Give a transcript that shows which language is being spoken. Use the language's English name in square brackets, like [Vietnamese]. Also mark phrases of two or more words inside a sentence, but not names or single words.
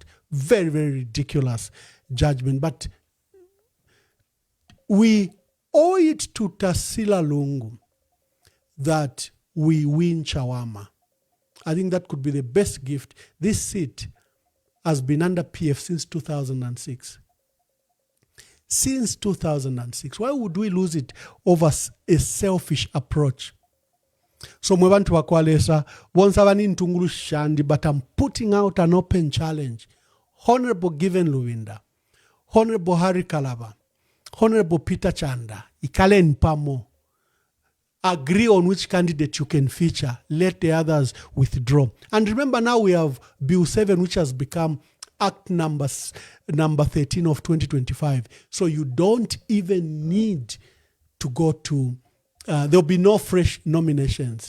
[English] Very, very ridiculous judgment. But we owe it to Tarsila Lungu that we win Chawama. I think that could be the best gift. This seat has been under PF since 2006. Since 2006. Why would we lose it over a selfish approach? [Bemba] So mwe bantu bakwalesa bonsa bani ntungulu shandi, [English] but I'm putting out an open challenge. Honorable Given Luwinda, Honorable Harry Kalaba, Honorable Peter Chanda, [Bemba] ikale npamo. [English] Agree on which candidate you can feature. Let the others withdraw. And remember, now we have Bill 7, which has become Act number 13 of 2025. So you don't even need to go to, there'll be no fresh nominations.